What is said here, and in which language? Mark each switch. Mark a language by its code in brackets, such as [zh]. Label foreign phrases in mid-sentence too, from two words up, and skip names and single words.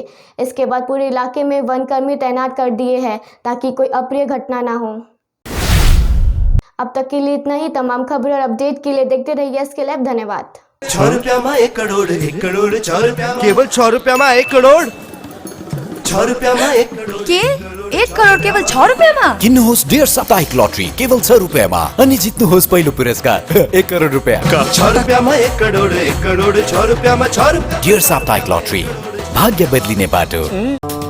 [hi] इसके बाद पूरे इलाके में वनकर्मी तैनात कर दिए हैं ताकि कोई अप्रिय घटना ना हो। अब तक के लिए इतना ही। तमाम खबर और अपडेट के लिए देखते रहिए SK Live। धन्यवाद। 6 रुपया में 1 करोड़ 1 करोड़ 6 रुपया केवल 6 रुपया में 1 करोड़ 6 रुपया में 1 करोड़ [ne] के 1 करोड़ केवल 6 रुपयामा? किन्नुहोस् डेढ साप्ताहिक लटरी केवल 6 रुपियाँमा अनि जित्नुहोस् पहिलो पुरस्कार 1 करोड रुपियाँ। 6 रुपयामा 1 करोड़ 1 करोड़ 6 रुपयामा 6 रुपया। डेढ साप्ताहिक लटरी, भाग्य बदलिने बाटो।